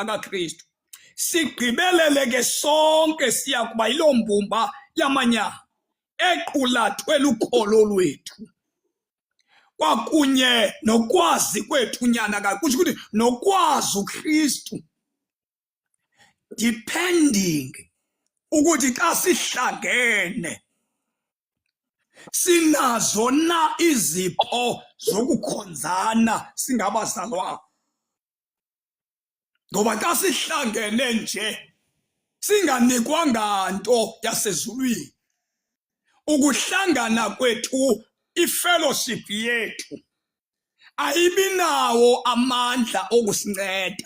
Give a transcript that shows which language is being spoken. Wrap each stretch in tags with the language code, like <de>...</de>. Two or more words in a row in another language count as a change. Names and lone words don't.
<xh>kaKristu, sigqibelele ke sonke siya kuba yiloo mbumba yamanyama equlathwe lukholo lwethu kwakunye nokwazi kwethu nyana ka, kutsho ukuthi nokwazi uKristu, depending ukuthi xa sihlangene sinazo na izipho zokukhonzana singabazalwane. Ngoba xa sihlangene nje singanikwanga nto yasezulwini, ukuhlangana kwethu, ifellowship yethu ayibinawo amandla okusinceda.</xh>